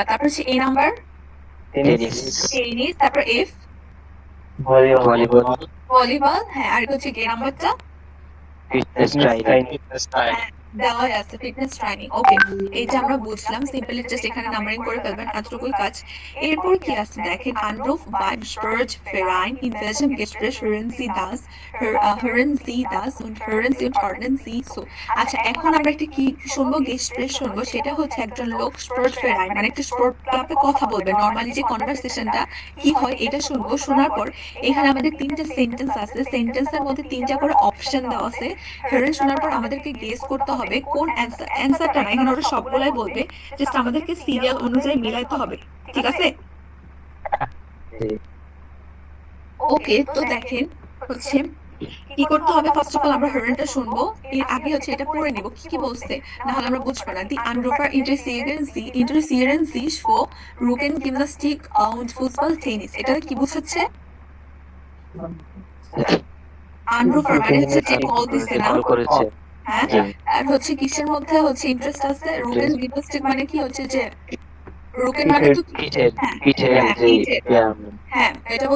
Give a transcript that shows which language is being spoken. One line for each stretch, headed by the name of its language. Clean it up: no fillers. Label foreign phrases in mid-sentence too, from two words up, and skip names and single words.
Bangla: তারপর হচ্ছে এ নাম্বার টেনিস। তারপর এফ ভলিবল, হ্যাঁ। আর হচ্ছে গে নাম্বারটা দেওয়া আছে
English: fitness training.
Bangla: ওকে, এইটা আমরা বুঝলাম,
English: simply just
Bangla: এখানে নাম্বারিং করে ফেলবেন, এতটুকুই কাজ। এরপর কি আছে দেখেন,
German: Anruf beim Sportverein, in welchem Gespräch hören Sie das und hören Sie und ordnen Sie so।
Bangla: আচ্ছা, এখন আমরা একটা কি শুনবো? গেস্টপ্রেস শুনবো। সেটা হচ্ছে একজন লোক স্পোর্টফেরাইন মানে একটা স্পোর্ট ক্লাবে কথা বলবে, নর্মালি যে কনভারসেশনটা কি হয় এটা শুনবো। শোনার পর এখানে আমাদের তিনটা সেন্টেন্স আছে, সেন্টেন্সের মধ্যে তিনটা করে অপশন দেওয়া আছে। হেরেন শোনার পর আমাদেরকে গেস করতে হবে কোন অ্যান্সারটা না, এখানে ওরা সবগুলাই বলবে, জাস্ট আমাদেরকে সিরিয়াল অনুযায়ী মিলাইতে হবে, ঠিক আছে? ওকে, তো দেখেন হচ্ছে কি করতে হবে।
English: first of all
Bangla: আমরা হেরেনটা শুনবো, এর আগে হচ্ছে এটা পড়ে নিব কি কি বলছে, না হলে আমরা বুঝবো না।
German: Die Anrufer interessieren sich für Rücken, Gymnastik und Fußball, Tennis,
Bangla: এটা কি বুঝাচ্ছে? আনরুফার মানে হচ্ছে যে কল দিছে না, হ্যাঁ। আর হচ্ছে কিসের মধ্যে হচ্ছে ইন্টারেস্ট আছে?
German: Rücken Gymnastik
Bangla: মানে কি হচ্ছে যে রুকেন মানে তো হ্যাঁ, এটা বলছে।